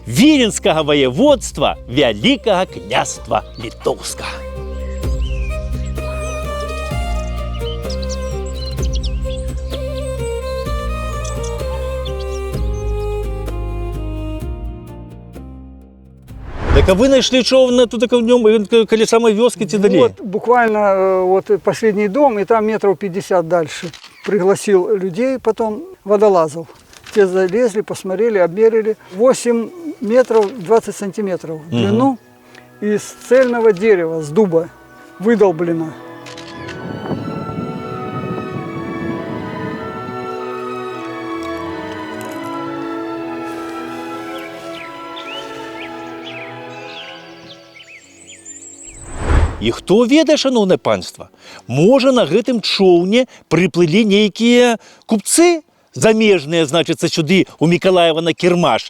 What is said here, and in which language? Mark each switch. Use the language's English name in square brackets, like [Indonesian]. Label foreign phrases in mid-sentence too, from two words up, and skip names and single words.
[Belarusian] Віленскага воеводства Вялікага княства Літоўскага. [Russian] Так а вы нашли човна тут в нем, [Belarusian] коли самой вёски ці далі? [Russian] Вот буквально вот последний дом, и там метров 50 дальше. Пригласил людей, потом водолазов. Те залезли, посмотрели, обмерили. 8 метров 20 сантиметров в длину. Из цельного дерева, с дуба, выдолблено. [Belarusian] І хто ведае, шановне панство, можа на гэтым човне прыплылі нейкія купцы замежныя, значыцца, сюды у Мікалаева на кірмаш.